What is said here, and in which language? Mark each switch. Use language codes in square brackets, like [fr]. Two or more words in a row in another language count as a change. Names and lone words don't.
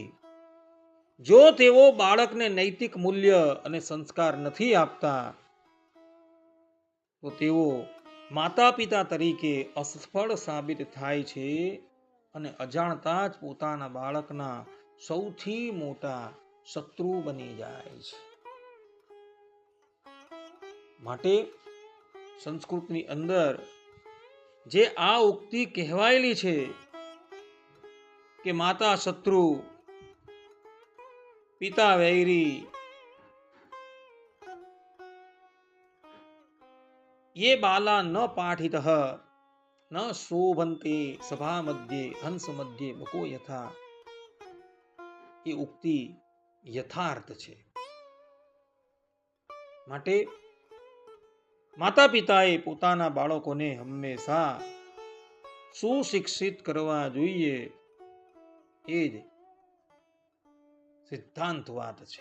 [gu] જો તેઓ બાળકને નૈતિક મૂલ્ય અને સંસ્કાર નથી આપતા તો તેઓ માતા પિતા તરીકે અસફળ સાબિત થાય છે અને અજાણતા જ પોતાના બાળકના સૌથી મોટા શત્રુ બની જાય છે. માટે સંસ્કૃતની અંદર જે આ ઉક્તિ કહેવાયેલી છે કે માતા શત્રુ પિતા વૈરી, [sa] ये बाला न पाठित न शोभन्ते सभा मध्य हंस मध्य बको यथा, [gu] એ ઉક્તિ યથાર્થ છે. માટે માતા પિતાએ પોતાના બાળકોને હંમેશા સુશિક્ષિત કરવા જોઈએ, એ જ સિદ્ધાંત વાત છે.